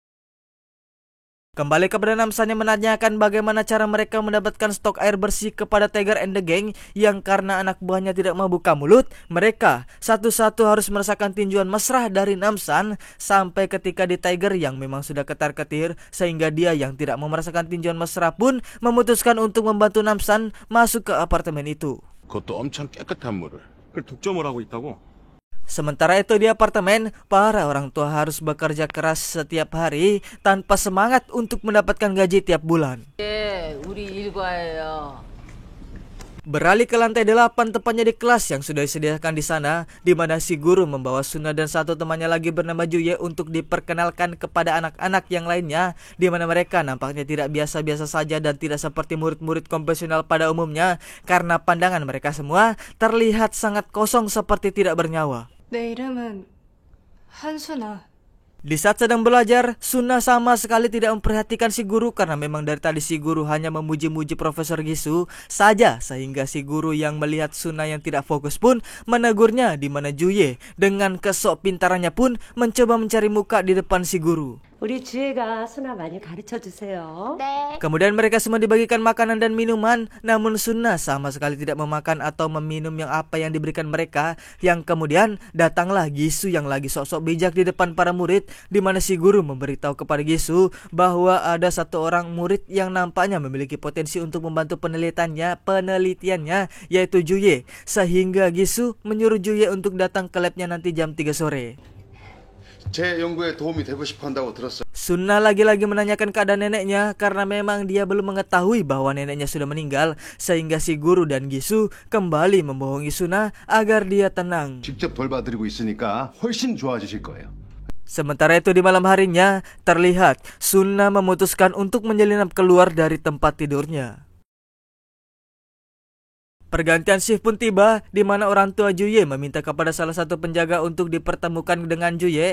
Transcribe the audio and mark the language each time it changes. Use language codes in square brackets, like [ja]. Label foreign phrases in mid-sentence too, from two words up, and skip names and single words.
[id] Kembali kepada Namsan yang menanyakan bagaimana cara mereka mendapatkan stok air bersih kepada Tiger and the Gang, yang karena anak buahnya tidak mau buka mulut, mereka satu-satu harus merasakan tinjuan mesra dari Namsan, sampai ketika di Tiger yang memang sudah ketar-ketir, sehingga dia yang tidak mau merasakan tinjuan mesra pun memutuskan untuk membantu Namsan masuk ke apartemen itu. [ko] 그것도 엄청 깨끗한 물을. 그걸 독점을 하고 있다고? [id] Sementara itu di apartemen, para orang tua harus bekerja keras setiap hari tanpa semangat untuk mendapatkan gaji tiap bulan. [ko] 우리 일과예요. [id] Beralih ke lantai 8, tepatnya di kelas yang sudah disediakan di sana, di mana si guru membawa Sunna dan satu temannya lagi bernama Juye untuk diperkenalkan kepada anak-anak yang lainnya, di mana mereka nampaknya tidak biasa-biasa saja dan tidak seperti murid-murid konvensional pada umumnya, karena pandangan mereka semua terlihat sangat kosong seperti tidak bernyawa. [ko] 내 이름은 한순아. [id] Di saat sedang belajar, Sunna sama sekali tidak memperhatikan si guru, karena memang dari tadi si guru hanya memuji-muji Profesor Gisu saja, sehingga si guru yang melihat Sunna yang tidak fokus pun menegurnya, di mana Juye dengan kesok pintarannya pun mencoba mencari muka di depan si guru. [ko] 우리 주혜가 순아 많이 가르쳐 주세요. 네. [id] Kemudian mereka semua dibagikan makanan dan minuman, namun Sunna sama sekali tidak memakan atau meminum yang apa yang diberikan mereka. Yang kemudian datanglah Gisu yang lagi sok-sok bijak di depan para murid, di mana si guru memberitahu kepada Gisu bahwa ada satu orang murid yang nampaknya memiliki potensi untuk membantu penelitiannya, yaitu Juye, sehingga Gisu menyuruh Juye untuk datang ke labnya nanti jam 3 sore. [ko] 제 연구에 도움이 되고 싶어 한다고 들었어요. [id] Sunna lagi-lagi menanyakan keadaan neneknya, karena memang dia belum mengetahui bahwa neneknya sudah meninggal, sehingga si guru dan Gisu kembali membohongi Sunna agar dia tenang. [ko] 직접 돌봐드리고 있으니까 훨씬 좋아지실 거예요. [id] Sementara itu di malam harinya, terlihat Sunna memutuskan untuk menyelinap keluar dari tempat tidurnya. Pergantian shift pun tiba, di mana orang tua Juye meminta kepada salah satu penjaga untuk dipertemukan dengan Juye.